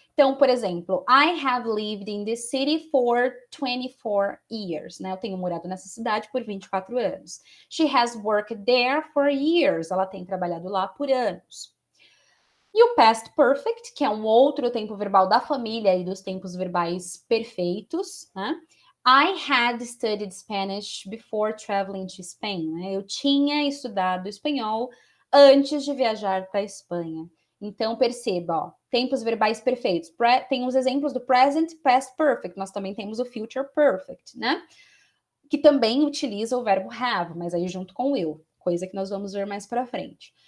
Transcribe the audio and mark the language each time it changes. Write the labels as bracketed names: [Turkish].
[English] Então, por exemplo, I have lived in this city for 24 years, né? [Portuguese] Eu tenho morado nessa cidade por 24 anos. [English] She has worked there for years. [Portuguese] Ela tem trabalhado lá por anos. E o past perfect, que é um outro tempo verbal da família e dos tempos verbais perfeitos, né? [English] I had studied Spanish before traveling to Spain. [Portuguese] Né? Eu tinha estudado espanhol antes de viajar para a Espanha. Então, perceba, ó, tempos verbais perfeitos. Tem os exemplos do present, past perfect. Nós também temos o future perfect, né? Que também utiliza o verbo have, mas aí junto com will, coisa que nós vamos ver mais para frente.